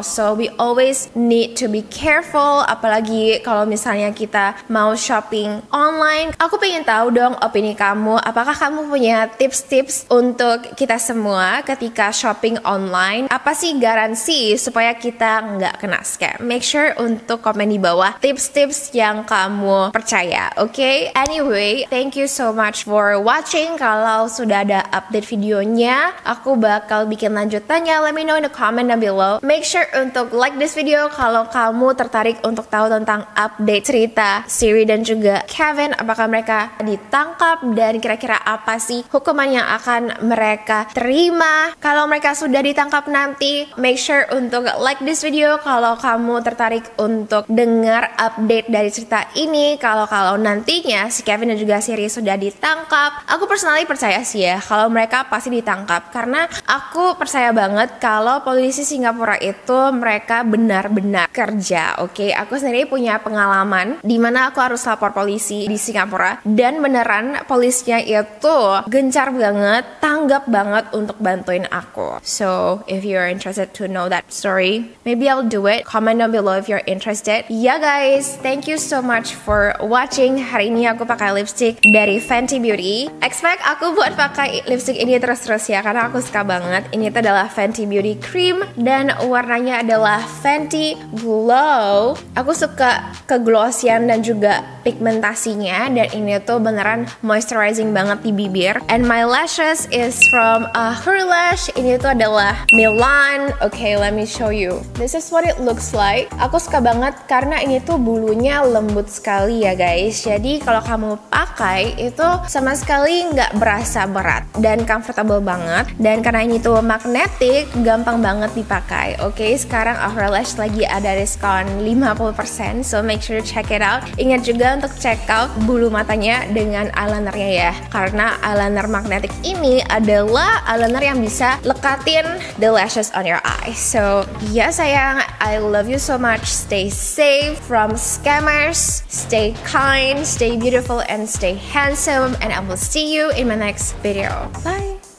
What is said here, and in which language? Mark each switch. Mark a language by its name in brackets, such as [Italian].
[English] So we always need to be careful, [Indonesian] apalagi kalau misalnya kita mau [English] shopping online. [Indonesian] Aku pengen tahu dong opini kamu, apakah kamu punya tips-tips untuk kita semua ketika shopping online? Apa sih garansi supaya kita nggak kena scam? [English] Make sure [Indonesian] untuk komen di bawah tips-tips yang kamu percaya, oke? [English] Anyway, thank you so much for watching. [Indonesian] Kalau sudah ada update videonya, aku bakal bikin lanjutannya. [English] Let me know in the comment down below. Make sure [Indonesian] untuk [English] like this video [Indonesian] kalau kamu tertarik untuk tahu tentang update cerita Siri dan juga Kevin. Apakah mereka ditangkap dan kira-kira apa sih hukuman yang akan mereka terima kalau mereka sudah ditangkap nanti. [English] Make sure [Indonesian] untuk [English] like this video [Indonesian] kalau kamu tertarik untuk dengar update dari cerita ini. Kalau nantinya si Kevin dan juga Siri sudah ditangkap, aku personally percaya sih ya kalau mereka pasti ditangkap, karena aku percaya banget kalau polisi Singapura itu mereka benar-benar kerja. Oke, aku sendiri punya pengalaman di mana aku harus lapor polisi di Singapura dan beneran polisinya itu gencar banget, tanggap banget untuk bantuin aku. [English] So if you're interested to know that story, maybe I'll do it. Comment down below if you're interested. Ya guys, thank you so much for watching. [Indonesian] Hari ini aku pakai lipstick dari Fenty Beauty. Expect aku buat pakai lipstick ini terus-terus ya, karena aku suka banget. Ini tuh adalah Fenty Beauty Cream dan warnanya adalah Fenty Glow. Aku suka keglossian dan juga pigmentasinya, dan ini tuh beneran moisturizing banget di bibir. [English] And my lashes is from Hurlash. [Indonesian] Ini tuh adalah Milan. [English] Okay, let me show you. This is what it looks like. [Indonesian] Aku suka banget karena ini tuh bulunya lembut sekali ya guys. Jadi kalau kamu pakai itu sama sekali nggak berasa berat dan comfortable banget. Dan karena ini tuh magnetic, gampang banget dipakai. Oke, sekarang Hurlash lagi ada diskon 50%, [English] so make sure to check it out. [Indonesian] Ingat juga untuk check out bulu matanya dengan eyelinernya ya, karena eyeliner magnetic ini adalah eyeliner yang bisa lekatin [English] the lashes on your eyes. So [Indonesian] ya sayang, [English] I love you so much. Stay safe from scammers, stay kind, stay beautiful, and stay handsome, and I will see you in my next video. Bye.